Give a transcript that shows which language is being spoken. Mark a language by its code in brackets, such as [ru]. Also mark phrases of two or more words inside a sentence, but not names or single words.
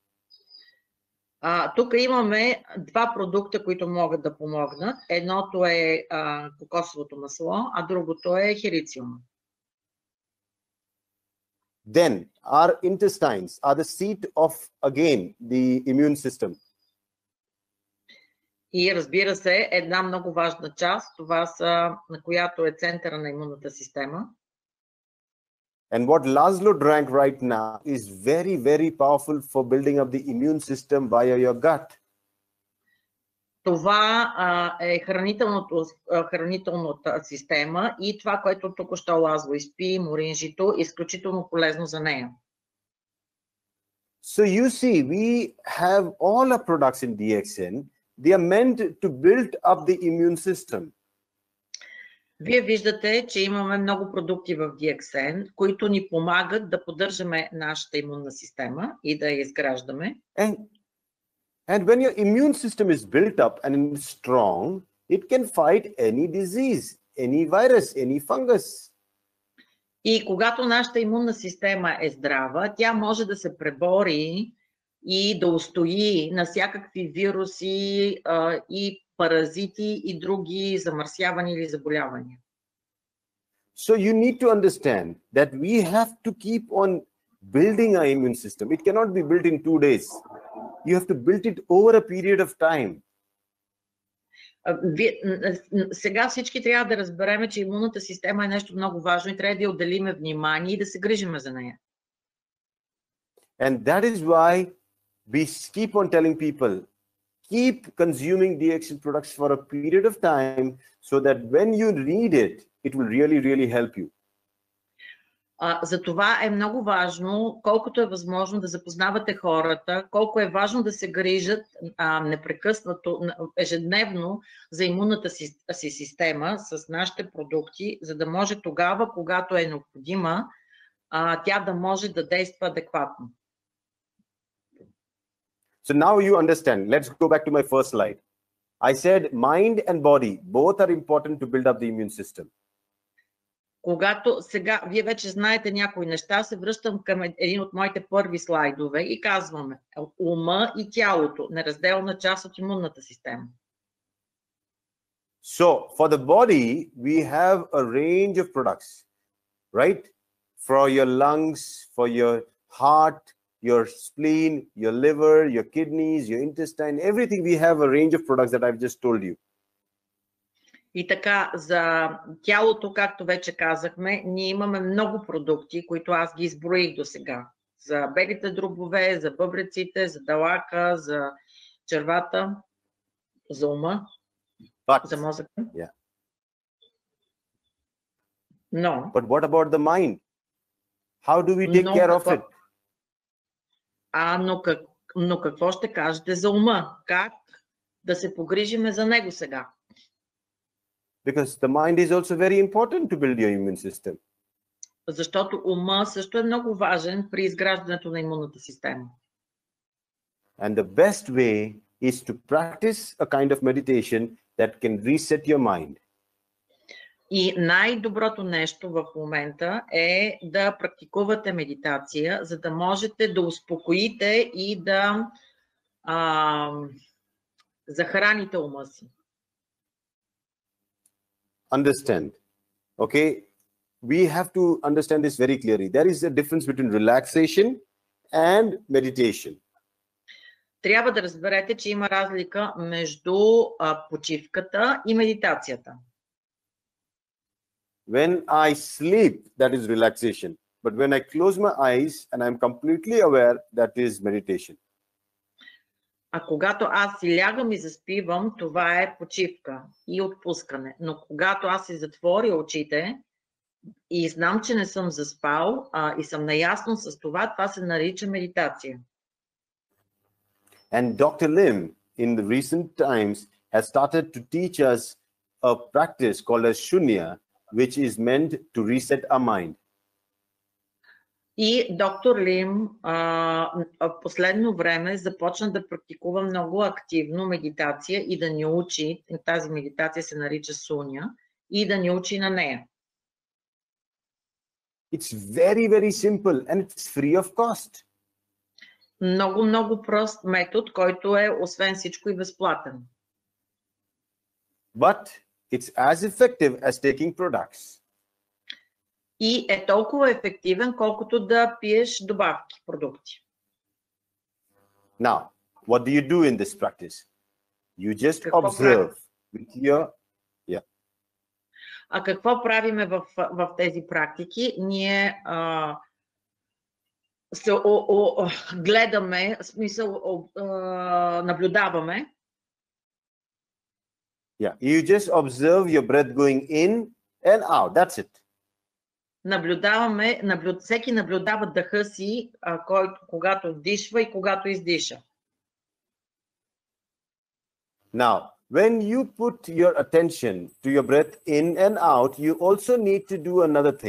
[bg] Тук имаме два продукта, които могат да помогнат. Едното е кокосовото масло, а другото е херицилно. [en] Then our intestines are the seat of, again, the immune system. [bg] И разбира се, една много важна част, това са, на която е центъра на имунната система. [en] And what Laszlo drank right now is very, very powerful for building up the immune system via your gut. [bg] Това е хранителната система и това, което току-що Лазло изпи, моринжито, е изключително полезно за нея. [en] So you see, we have all our products in DXN. They are meant to build up the immune system. [bg] Вие виждате, че имаме много продукти в DXN, които ни помагат да поддържаме нашата имунна система и да я изграждаме. [en] And when your immune system is built up and strong, it can fight any disease, any virus, any fungus. [bg] И когато нашата имунна система е здрава, тя може да се пребори и да устои на всякакви вируси и паразити и други замърсявания или заболявания. [en] So you need to understand that we have to keep on building our immune system. It cannot be built in 2 days. You have to build it over a period of time. [bg] Сега всички трябва да разберем, че имунната система е нещо много важно и трябва да я отделиме внимание и да се грижиме за нея. [en] And that is why we keep on telling people, keep consuming DXN products for a period of time so that when you need it, it will really, really help you. [bg] За това е много важно, колкото е възможно да запознавате хората, колко е важно да се грижат непрекъснато, ежедневно за имунната си система с нашите продукти, за да може тогава, когато е необходима, тя да може да действа адекватно. [en] So now you understand. Let's go back to my first slide. I said mind and body, both are important to build up the immune system. [bg] Когато сега вие вече знаете някои неща, се връщам към един от моите първи слайдове и казваме ума и тялото, неразделна част от имунната система. [en] So for the body, we have a range of products, right? For your lungs, for your heart, your spleen, your liver, your kidneys, your intestine, everything, we have a range of products that I've just told you. [bg] И така, за тялото, както вече казахме, ние имаме много продукти, които аз ги изброих до сега. За белите дробове, за бъбреците, за далака, за червата, за ума, за мозъка. [en] Yeah. [bg] Но, [en] but what about the mind? How do we take care of it? [bg] Но какво ще кажете за ума? Как да се погрижиме за него сега? [en] Because the mind is also very important to build your immune system. [bg] Защото ума също е много важен при изграждането на имунната система. [en] And the best way is to practice a kind of meditation that can reset your mind. [bg] И най-доброто нещо в момента е да практикувате медитация, за да можете да успокоите и да захраните ума си. [en] Understand, okay? We have to understand this very clearly. There is a difference between relaxation and meditation. [bg] Трябва да разберете, че има разлика между почивката и медитацията. [en] When I sleep, that is relaxation. But when I close my eyes and I'm completely aware, that is meditation. [bg] А когато аз си лягам и заспивам, това е почивка и отпускане. Но когато аз си затворя очите и знам, че не съм заспал и съм наясно с това, това се нарича медитация. [en] And Dr. Lim, in the recent times, has started to teach us a practice called as shunya, which is meant to reset our mind. [bg] И доктор Лим в последно време започна да практикува много активно медитация и да ни учи, тази медитация се нарича суня, и да ни учи на нея. [en] It's very, very simple and it's free of cost. [bg] Много, много прост метод, който е освен всичко и безплатен. [en] But it's as effective as taking products. [bg] И е толкова ефективен, колкото да пиеш добавки, продукти. [en] Now, what do you do in this practice? You just [bg] Какво [en] observe with your, yeah. [bg] А какво правиме в тези практики? Ние гледаме, в смисъл наблюдаваме. [en] Yeah, you just observe your breath going in and out. That's it. [bg] Наблюдаваме, всеки наблюдава дъха си, когато вдишва и когато издиша. [en] Now, when you put your attention to your breath in and out, you also need to do another thing.